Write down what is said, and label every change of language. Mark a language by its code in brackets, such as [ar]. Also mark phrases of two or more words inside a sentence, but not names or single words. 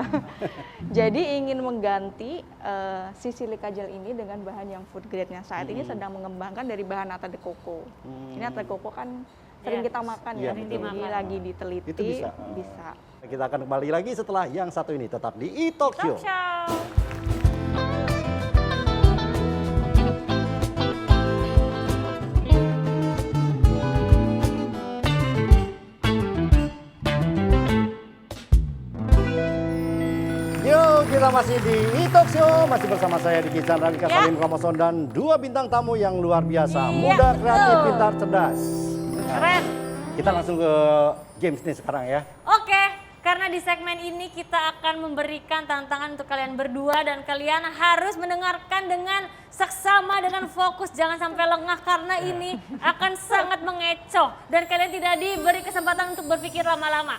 [id] Jadi ingin mengganti si silica gel ini dengan bahan yang [en] food grade- [id] nya. Saat ini sedang mengembangkan dari bahan nata de coco. Ini nata de coco kan sering Iya. kita makan Iya, ya, betul. jadi Dimakan. lagi diteliti. Itu bisa. Bisa. Kita akan kembali lagi setelah yang satu ini, tetap di e-talk show. Talk show. Yo, kita masih di e-talk show, masih bersama saya Diki Chandra, Dika Ya. Salim Ramason, dan dua bintang tamu yang luar biasa, Iya, muda, kreatif, betul. pintar, cerdas. Keren. Kita langsung ke games nih sekarang ya. Oke, karena di segmen ini kita akan memberikan tantangan untuk kalian berdua dan kalian harus mendengarkan dengan seksama, dengan fokus, jangan sampai lengah karena ini akan sangat mengecoh dan kalian tidak diberi kesempatan untuk berpikir lama-lama.